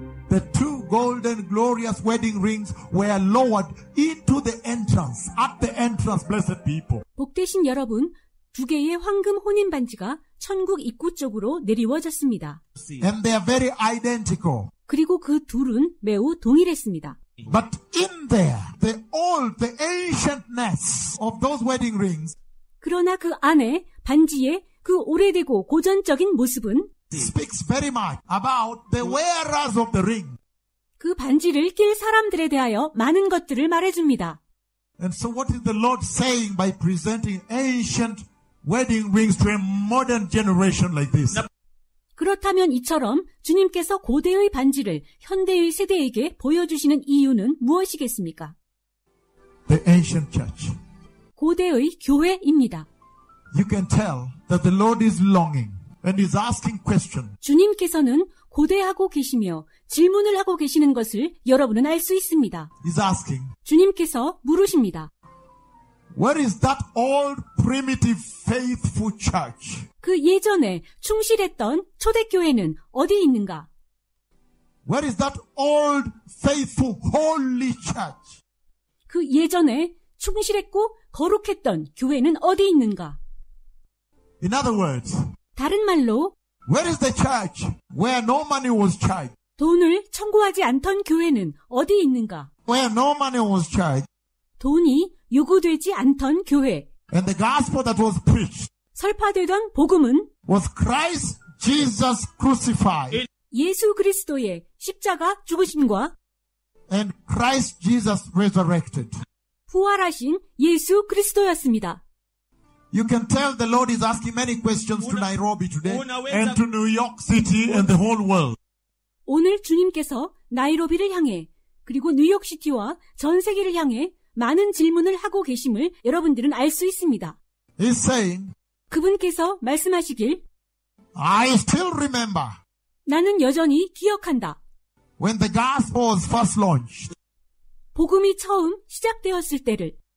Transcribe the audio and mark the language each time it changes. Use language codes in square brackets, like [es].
[en] The two golden glorious wedding rings were lowered into the entrance, at the entrance, blessed people. [ko] 복되신 여러분, 두 개의 황금 혼인 반지가 천국 입구 쪽으로 내리워졌습니다. [en] And they are very identical. [ko] 그리고 그 둘은 매우 동일했습니다. [en] But in there, the ancientness of those wedding rings [ko] 그러나 그 안에 반지의 그 오래되고 고전적인 모습은 [en] speaks very much about the wearers of the ring. [ko] 그 반지를 낄 사람들에 대하여 많은 것들을 말해줍니다. [en] And so what is the Lord saying by presenting ancient wedding rings to a modern generation like this? [ko] 그렇다면 이처럼 주님께서 고대의 반지를 현대의 세대에게 보여주시는 이유는 무엇이겠습니까? [en] The ancient church. [ko] 고대의 교회입니다. [en] You can tell that the Lord is longing and is asking questions. [ko] 주님께서는 고대하고 계시며 질문을 하고 계시는 것을 여러분은 알 수 있습니다. [en] He's asking, [ko] 주님께서 물으십니다. [en] where is that old primitive faithful church? [ko] 그 예전에 충실했던 초대교회는 어디 있는가? [en] Where is that old faithful holy church? [ko] 그 예전에 충실했고 거룩했던 교회는 어디 있는가? [en] In other words, [ko] 다른 말로 [en] where is the church where no money was charged? [ko] 돈을 청구하지 않던 교회는 어디 있는가? [en] Where no money was charged? [ko] 돈이 요구되지 않던 교회. [en] And the gospel that was preached [ko] 설파되던 복음은 [en] was Christ Jesus crucified [ko] 예수 그리스도의 십자가 죽으심과 [en] and Christ Jesus resurrected. [ko] 부활하신 예수 그리스도였습니다. [en] You can tell the Lord is asking many questions to Nairobi today and to New York City and the whole world. [ko] 오늘 주님께서 나이로비를 향해 그리고 뉴욕시티와 전 세계를 향해 많은 질문을 하고 계심을 여러분들은 알 수 있습니다. [en] He's saying, [ko] 그분께서 말씀하시길 [en] I still remember [ko] 나는 여전히 기억한다. [en] when the gospel was first launched. [ko] 복음이 처음 시작되었을 때를